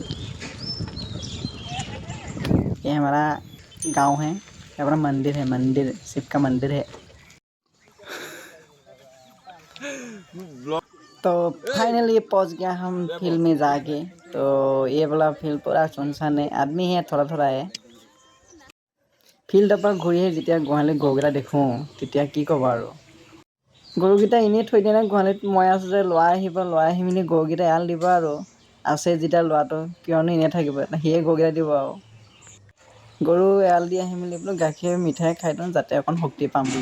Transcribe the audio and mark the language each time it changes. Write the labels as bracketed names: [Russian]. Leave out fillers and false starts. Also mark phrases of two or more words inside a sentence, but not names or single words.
[Hindi] ये हमारा गांव है, ये हमारा मंदिर है, मंदिर शिव का मंदिर है। तो फाइनली पहुंच गया हम फील्ड में जाके। तो ये वाला फील्ड पूरा सुनसान है, आदमी है थोड़ा थोड़ा है। [Assamese] ফিল্ডৰ পৰা ঘূৰি আহি যেতিয়া গোহালিত গৰুকেইটা দেখোঁ তেতিয়া কি ক'ব আৰু। গৰুকেইটা এনেই থৈ দিয়ে নাই গোহালিত, মই আছোঁ যে ল'ৰাই আহি মেলি গৰুকেইটা এৰাল দিব আৰু। আছে যেতিয়া ল'ৰাটো কিয়নো এনেই থাকিব, সিয়ে গৰুকেইটা দিব আৰু। গৰু এৰাল দি আহি মেলি বোলো গাখীৰ মিঠাই খাই দিওঁ যাতে অকণ শক্তি পাম বুলি।